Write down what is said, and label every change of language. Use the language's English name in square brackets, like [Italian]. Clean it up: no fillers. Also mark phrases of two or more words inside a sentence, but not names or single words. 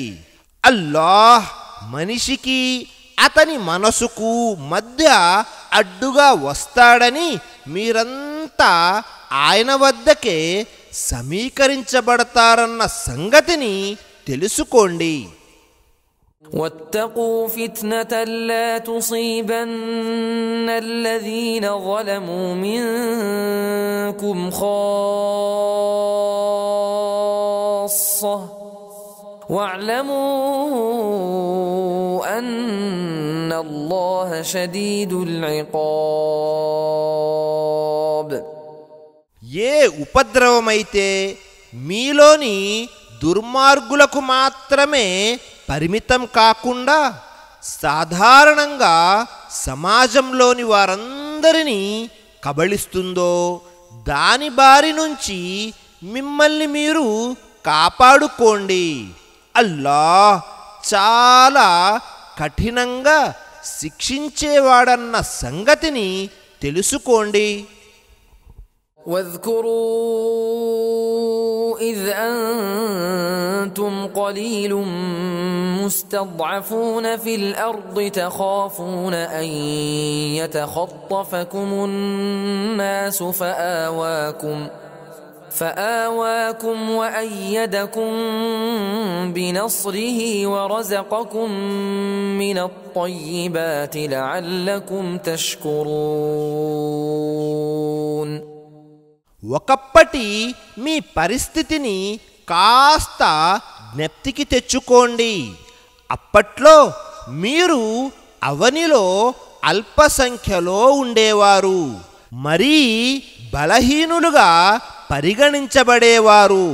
[Telugu] అల్లాహ్ మనిషికి అతని మనసుకు మధ్య అడ్డుగా వస్తాడని మీరంతా ఆయన వద్దకే సమీకరించబడతారన్న సంగతిని తెలుసుకోండి. [Arabic] واتقوا فتنة لا تصيبن الذين ظلموا منكم خاصة واعلموا أن الله شديد العقاب. [Telugu] ఏ ఉపద్రవమైతే మీలోని దుర్మార్గులకు మాత్రమే పరిమితం కాకుండా సాధారణంగా సమాజంలోని వారందరినీ కబళిస్తుందో దాని బారి నుంచి మిమ్మల్ని మీరు కాపాడుకోండి. అల్లాహ్ చాలా కఠినంగా శిక్షించేవాడన్న సంగతిని తెలుసుకోండి. [Arabic] واذكروا إذ أنتم قليل مستضعفون في الأرض تخافون أن يتخطفكم الناس فآواكم وأيدكم بنصره ورزقكم من الطيبات لعلكم تشكرون. [Telugu] ఒకప్పటి మీ పరిస్థితిని కాస్త జ్ఞప్తికి తెచ్చుకోండి. అప్పట్లో మీరు అవనిలో అల్పసంఖ్యలో ఉండేవారు, మరీ బలహీనులుగా పరిగణించబడేవారు.